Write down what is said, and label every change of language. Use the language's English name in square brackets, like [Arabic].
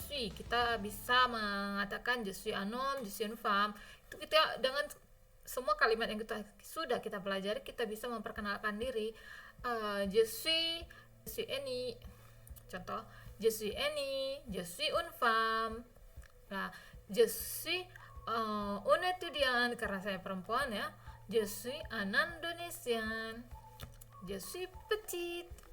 [Indonesian] Kita bisa mengatakan [French] je suis un homme, je suis une femme. [Indonesian] Itu kita dengan semua kalimat yang sudah kita pelajari, kita bisa memperkenalkan diri. [French] Je suis Annie. Contoh, je suis Annie, je suis une femme. [Indonesian] Nah, [French] je suis un étudiant [Indonesian] karena saya perempuan ya. [French] Je suis un Indonésien. Je suis petite.